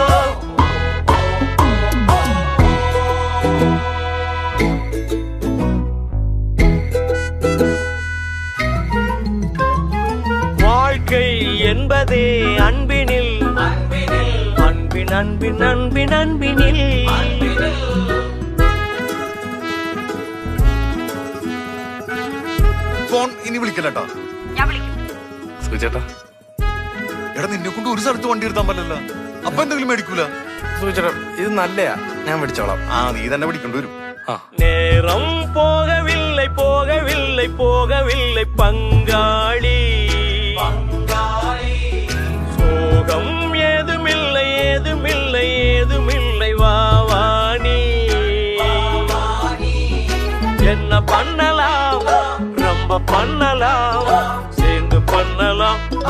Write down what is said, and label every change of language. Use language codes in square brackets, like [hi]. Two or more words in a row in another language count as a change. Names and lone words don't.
[ta] வாழ்க்கை என்பதே அன்பினில் அன்பின் அன்பின் அன்பின் அன்பினில் [ml] ഫോൺ ഇനി വിളിക്കല്ലേട്ടാ. സുചേട്ടാ എടാ നിന്നെ കൊണ്ട് ഒരു സ്ഥലത്ത് വണ്ടി എടുത്താൻ പറ്റില്ല. അപ്പൊ എന്തെങ്കിലും മേടിക്കൂല. സുചേട്ടാ ഇത് നല്ലയാ, ഞാൻ പിടിച്ചോളാം. നീ തന്നെ പിടിക്കേണ്ടി വരും. [ta] நேரம் போகவில்லை போகவில்லை போகவில்லை பங்காளி சோகம் ஏதுமில்லை ஏதுமில்லை ஏதுமில்லை வாவாணி என்ன பண்ணலாம் ரொம்ப பண்ணலாம் சேர்ந்து பண்ணலாம்